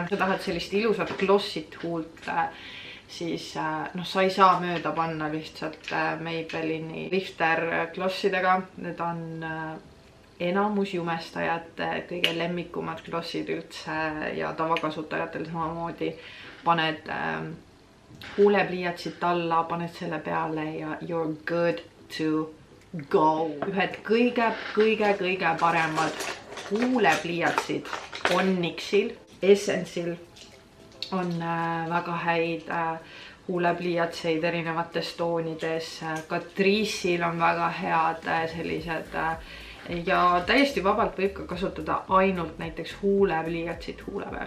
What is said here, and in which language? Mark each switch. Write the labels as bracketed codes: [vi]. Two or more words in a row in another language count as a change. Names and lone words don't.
[et] Kui sa tahad sellist ilusat glossit huult, siis sa ei saa mööda panna lihtsalt Maybellini Lifter glossidega. Need on enamus jumestajate kõige lemmikumad glossid üldse ja tavakasutajatel samamoodi. Paned huulepliiatsit alla, paned selle peale ja [en] you're good to go. [et] Ühed kõige paremad huulepliiatsid on Nixil, Essence'il on väga häid huulepliiatseid erinevates toonides. Catrice'il on väga head sellised ja täiesti vabalt võib ka kasutada ainult näiteks huulepliiatsit huule peal.